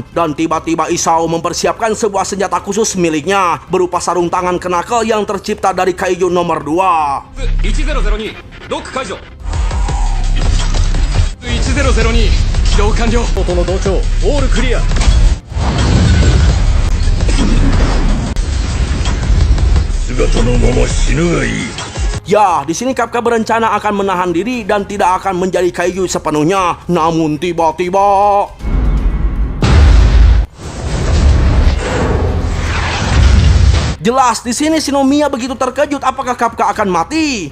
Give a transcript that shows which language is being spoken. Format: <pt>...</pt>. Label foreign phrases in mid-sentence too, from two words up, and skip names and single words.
<id>Dan tiba-tiba Isao mempersiapkan sebuah senjata khusus miliknya berupa sarung tangan knuckle yang tercipta dari kaiju nomor 2.</id> <ja>1002 起動完了。元の同調オールクリア。姿のまま死ぬがいい。</ja> <id>Ya, di sini Kafka berencana akan menahan diri dan tidak akan menjadi kaiju sepenuhnya. Namun tiba-tiba jelas di sini Shinomiya begitu terkejut apakah Kafka akan mati.</id>